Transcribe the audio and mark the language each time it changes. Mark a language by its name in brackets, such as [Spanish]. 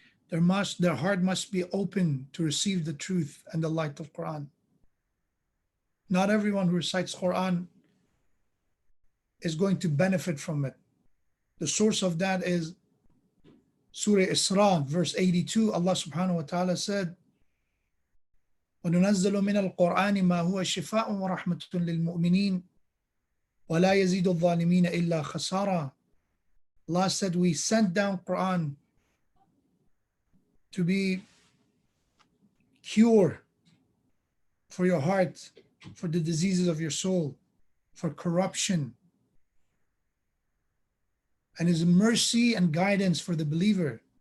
[English] Their heart must be open to receive the truth and the light of Quran. Not everyone who recites Quran is going to benefit from it. The source of that is Surah Isra, verse 82. Allah subhanahu wa ta'ala said, [Arabic] وَنُنَزِّلُ مِنَ الْقُرْآنِ مَا هُوَ شِفَاءٌ وَرَحْمَةٌ لِلْمُؤْمِنِينَ وَلَا يَزِيدُ الظَّالِمِينَ إِلَّا خَسَارًا. [English] Allah said, we sent down Quran to be cure for your heart, for the diseases of your soul, for corruption, and is mercy and guidance for the believer.